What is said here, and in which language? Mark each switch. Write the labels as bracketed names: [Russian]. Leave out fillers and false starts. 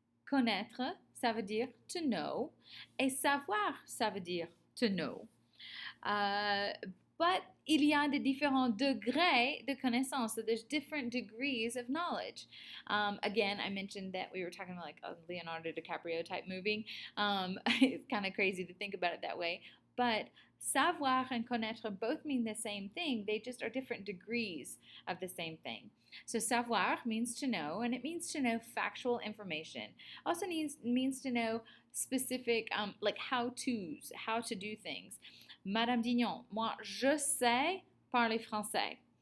[French] Connaître, ça veut dire [English] to know, [French] et savoir, ça veut dire to know. But il y a des différents degrés de connaissance. [English] So there's different degrees of knowledge. Again, I mentioned that we were talking about like a Leonardo DiCaprio type movie. It's kind of crazy to think about it that way. But savoir and connaître both mean the same thing. They just are different degrees of the same thing. So savoir means to know, and it means to know factual information. Also means to know specific, like how-tos, how to do things. [French] Madame Dignon, moi, je sais parler français.